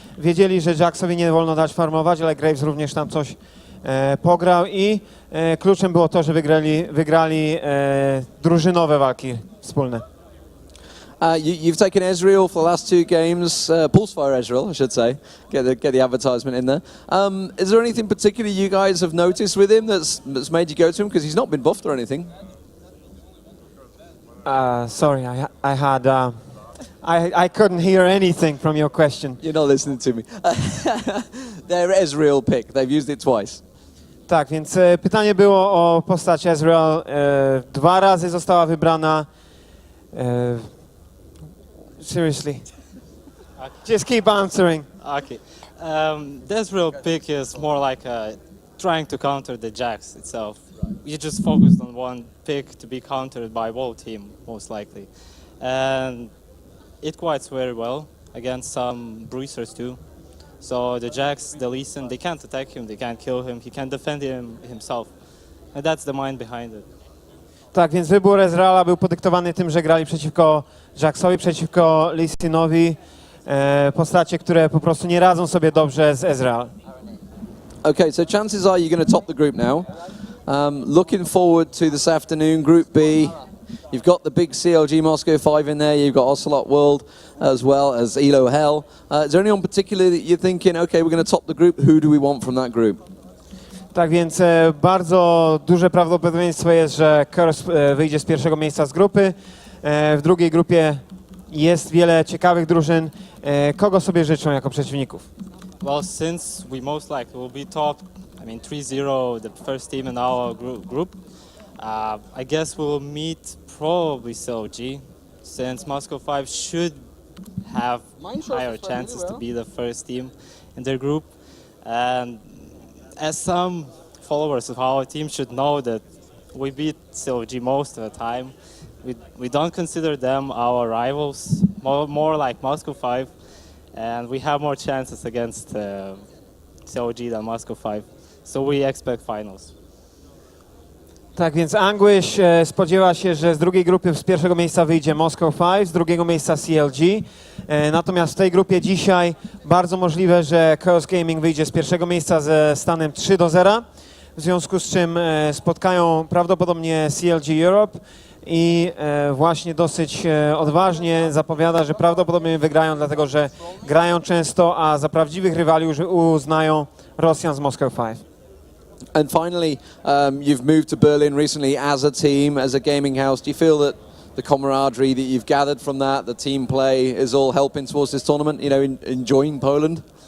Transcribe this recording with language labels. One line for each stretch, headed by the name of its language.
Polish: Wiedzieli, że Jacksowi nie wolno dać farmować, ale Graves również tam coś pograł i kluczem było to, że wygrali drużynowe walki wspólne.
English: You've taken Ezreal for the last two games, Pulsefire Ezreal, I should say, get the advertisement in there. Is there anything particular you guys have noticed with him that's made you go to him? Because he's not been buffed or anything. Sorry, I couldn't hear anything from your question. You're not listening to me. Their Ezreal pick, they've used it twice.
Polish: Tak, więc pytanie było o postać Ezreal. 2 razy została wybrana.
English: Seriously. Just keep answering. Okay. The Ezreal pick is more like trying to counter the Jax itself. You just focused on one pick to be countered by whole team, most likely. And it quite very well against some bruisers too. So the Jax, the Lee Sin, they can't attack him, they can't kill him, he can defend himself. And that's the mind behind it.
Polish: Tak, więc wybór Ezreala był podyktowany tym, że grali przeciwko Jaxowi, przeciwko Lee Sinowi. Postacie, które po prostu nie radzą sobie dobrze z Ezreal.
English: Okay, so chances are you're going to top the group now. Looking forward to this afternoon, Group B. You've got the big CLG Moscow 5 in there. You've got Ocelot World as well as ELO Hell. Is there anyone particular that you're thinking, okay, we're going to top the group? Who do we want from that group?
Polish: Tak więc bardzo duże prawdopodobieństwo jest, że Curse wyjdzie z pierwszego miejsca z grupy. W drugiej grupie jest wiele ciekawych drużyn. Kogo sobie życzą jako przeciwników?
English: Well, since we most likely will be top, 3-0, the first team in our group, I guess we'll meet probably CLG, since Moscow 5 should have higher chances to be the first team in their group. And as some followers of our team should know that we beat CLG most of the time, we don't consider them our rivals, more like Moscow 5, and we have more chances against COG than Moscow 5. So we expect finals.
Polish: Tak więc Anguish spodziewa się, że z drugiej grupy z pierwszego miejsca wyjdzie Moscow 5, z drugiego miejsca CLG. Natomiast w tej grupie dzisiaj bardzo możliwe, że Chaos Gaming wyjdzie z pierwszego miejsca ze stanem 3-0. W związku z czym spotkają prawdopodobnie CLG Europe i właśnie dosyć odważnie zapowiada, że prawdopodobnie wygrają, dlatego że grają często, a za prawdziwych rywali uznają Rosjan z Moscow 5.
English: And finally, you've moved to Berlin recently as a team, as a gaming house. Do you feel that the camaraderie that you've gathered from that, the team play, is all helping towards this tournament, you know, enjoying Poland?